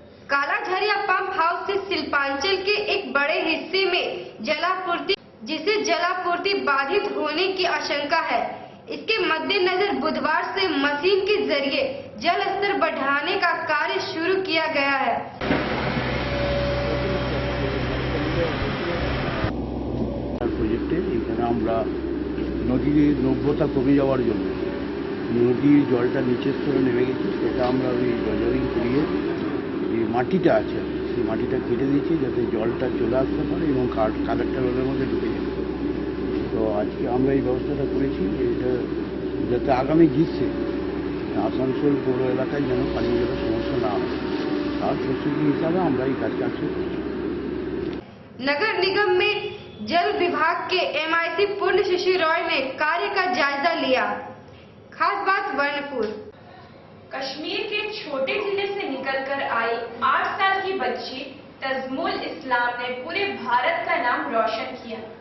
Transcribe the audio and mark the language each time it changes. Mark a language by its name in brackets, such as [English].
[Hindi] कालाझरिया pump house से शिल्पांचल के एक बड़े हिस्से में जलापूर्ति, जिसे जलापूर्ति बाधित होने की आशंका है। इसके मद्देनजर बुधवार से मशीन के जरिए जल स्तर बढ़ाने का कार्य शुरू किया गया है। [Bangla] প্রজেক্টে এখানে আমরা নদীর নব্যতা কমে যাওয়ার জন্য নদীর জলটা নিচের স্তরে নেমে গেছে, সেটা আমরা ওই ডজারিং করিয়ে যে মাটিটা আছে সেই মাটিটা কেটে দিয়েছি যাতে জলটা চলে আসতে পারে এবং কালেক্টর ওদের মধ্যে ঢুকে যেতে পারে। তো আজকে আমরা এই ব্যবস্থাটা করেছি এটা যাতে আগামী গ্রীষ্মে আসানসোল পৌর এলাকায় যেন পানীয় জলের সমস্যা না হয় তার প্রস্তুতি হিসাবে আমরা এই কাজটা করছি। [Hindi] नगर निगम में जल विभाग के एमआईसी पूर्ण शिशु रॉय ने कार्य का जायजा लिया। खास बात वर्णपुर। कश्मीर के छोटे जिले से निकलकर आई 8 साल की बच्ची तजमुल इस्लाम ने पूरे भारत का नाम रोशन किया।